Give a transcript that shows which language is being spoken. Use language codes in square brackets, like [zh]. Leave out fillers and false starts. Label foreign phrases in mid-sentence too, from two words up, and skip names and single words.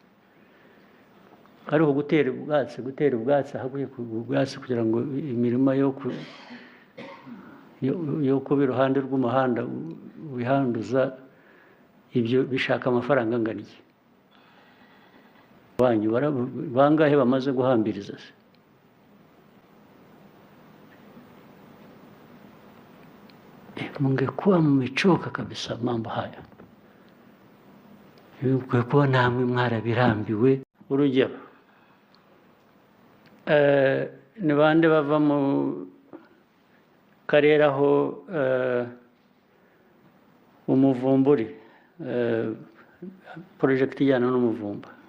[rw] Ariko gutera ubwatsi haguye ubwatsi kugira ngo imirima yo kuba iruhande rw'umuhanda wihanduza, ibyo bishaka amafaranga angana iki? Banyu bangahe bamaze guhambiriza se? [sw] Mungekuwa mmechoka kabisa mambo haya, [rw] mungekuwa namwe mwarabirambiwe. Urugero, ni bande bava mu karere aho umuvumburi, project ijyana n'umuvumba?